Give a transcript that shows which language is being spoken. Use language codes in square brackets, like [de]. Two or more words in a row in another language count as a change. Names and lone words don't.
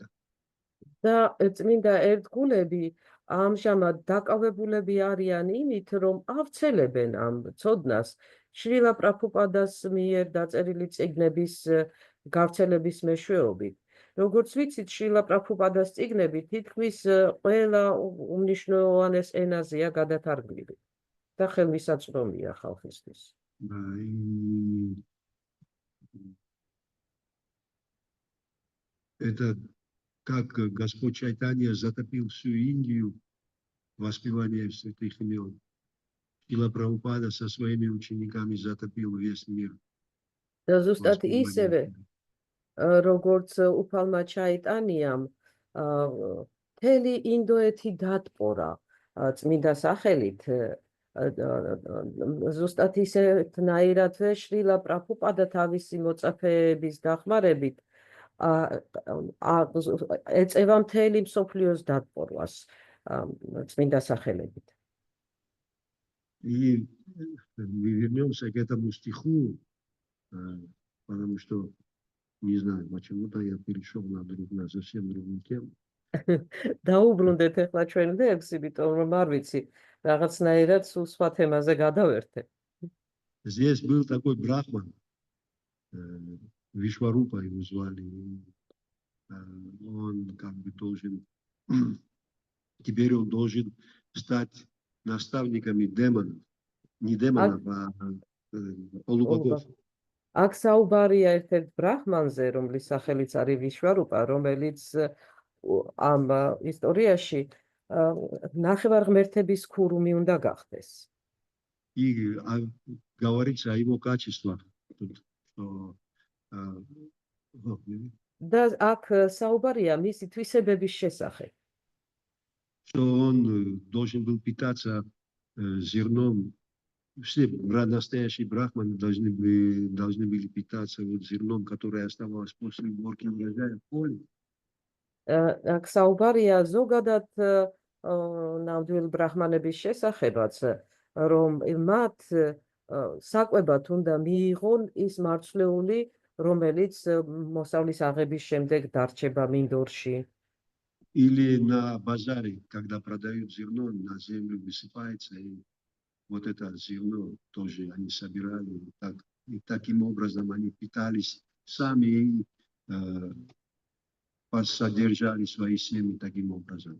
[ka] და წმინდა ერთგულები ამჟამად დაკავებულები არიან იმით, რომ ავრცელებენ ამ ცოდნას შრილა პრაბჰუპადას მიერ დაწერილი წიგნების გავრცელების მეშვეობით. როგორც ვიცით, შრილა პრაბჰუპადას წიგნები თითქმის ყველა უმნიშვნელოვანეს ენაზეა გადათარგმნილი და ხელმისაწვდომია ხალხისთვის. [ru] Это как Господь Чайтанья затопил всю Индию воспеванием святых имен. Шрила Прабхупада со своими учениками затопил весь мир. [ka] და ზუსტად ისევე, როგორც უფალმა ჩაიტანიამ მთელი ინდოეთი დატბორა წმინდა სახელით, ზუსტად ისეთნაირადვე შრილა პრაბჰუპადა თავისი მოწაფეების დახმარებით ეწევა მთელი მსოფლიოს დატბორვას წმინდა სახელებით. [ru] И мы вернемся к этому стиху, потому что, не знаю, почему-то я перешел на совсем другую тему. [ka] დაუბრუნდეთ ახლა ჩვენ ლექს, იმიტომ რომ არ ვიცი, რაღაცნაირად სულ სხვა თემაზე გადავერთე. [ru] Здесь был такой брахман, Вишварупа его звали. Он как бы должен, теперь он должен стать наставниками демонов. Не демонов, а полубогов. [ka] აქ საუბარია ერთ-ერთ ბრაჰმანზე, რომლის სახელიც არის ვიშვარუპა, რომელიც ამ ისტორიაში ნახევარღმერთების ქურუმი უნდა გახდეს. [ru] И говорится о его качествах. Что, [ka] და აქ საუბარია მისი თვისებების შესახებ. [ru] что он должен был питаться зерном. Все настоящие брахманы должны были питаться вот зерном, которое оставалось после уборки урожая в поле. [ka] აქ საუბარია ზოგადად ნამდვილ ბრაჰმანების შესახებაც, რომ მათ საკვებად უნდა მიიღონ ის მარცვლეული, რომელიც მოსავლის აღების შემდეგ დარჩება მინდორში. [ru] Или на базаре, когда продают зерно, на землю высыпается, и вот это зерно тоже они собирали. И таким образом они питались сами и содержали свои семьи таким образом.